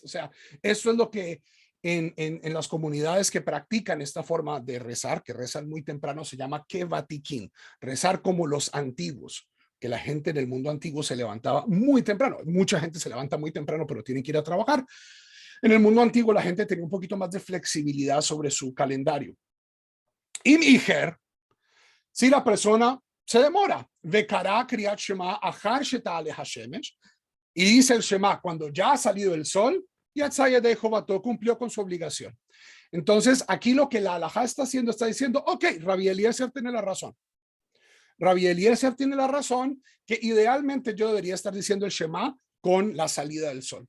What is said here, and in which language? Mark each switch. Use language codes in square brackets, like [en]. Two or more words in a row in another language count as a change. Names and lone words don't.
[es] O sea, eso es lo que en las comunidades que practican esta forma de rezar, que rezan muy temprano, se llama kevatikin, rezar como los antiguos, que la gente en el mundo antiguo se levantaba muy temprano. Mucha gente se levanta muy temprano, pero tienen que ir a trabajar. En el mundo antiguo la gente tenía un poquito más de flexibilidad sobre su calendario. [he] אם איחר, [es] si la persona se demora, [he] וקרא קריאת שמע אחר שתעלה השמש, [es] y dice el Shema cuando ya ha salido el sol, [he] יצא ידי חובתו [es] cumplió con su obligación. Entonces, aquí lo que la halajá está haciendo, está diciendo, ok, Rabbi Eliezer tiene la razón. Rabbi Eliezer tiene la razón que idealmente yo debería estar diciendo el Shema con la salida del sol.